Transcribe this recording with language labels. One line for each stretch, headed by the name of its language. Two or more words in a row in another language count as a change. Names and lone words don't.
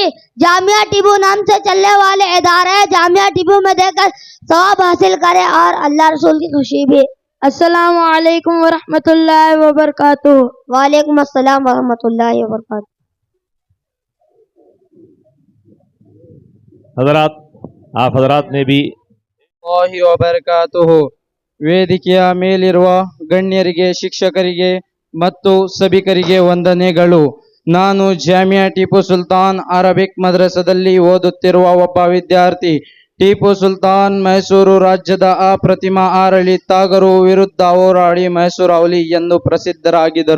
Urdu: جامعہ ٹیپو نام سے چلنے والے ادارے جامعہ ٹیپو میں دے کر ثواب حاصل کرے اور اللہ رسول کی خوشی بھی.
Arabic: السلام علیکم ورحمۃ اللہ وبرکاتہ. وعلیکم السلام ورحمۃ اللہ وبرکاتہ.
Urdu: حضرات، آپ حضرات نے بھی
Kannada: ವಬರಕಾತುಹು. ವೇದಿಕೆಯ ಮೇಲಿರುವ ಗಣ್ಯರಿಗೆ, ಶಿಕ್ಷಕರಿಗೆ ಮತ್ತು ಸಭಿಕರಿಗೆ ವಂದನೆಗಳು. ನಾನು ಜಾಮಿಯಾ ಟಿಪ್ಪು ಸುಲ್ತಾನ್ ಅರಬಿಕ್ ಮದ್ರಸದಲ್ಲಿ ಓದುತ್ತಿರುವ ಒಬ್ಬ ವಿದ್ಯಾರ್ಥಿ. ಟಿಪ್ಪು ಸುಲ್ತಾನ್ ಮೈಸೂರು ರಾಜ್ಯದ ಅಪ್ರತಿಮ ಆಡಳಿತಗಾರರ ವಿರುದ್ಧ ಹೋರಾಡಿ ಮೈಸೂರು ಅವಲಿ ಎಂದು ಪ್ರಸಿದ್ಧರಾಗಿದ್ದರು.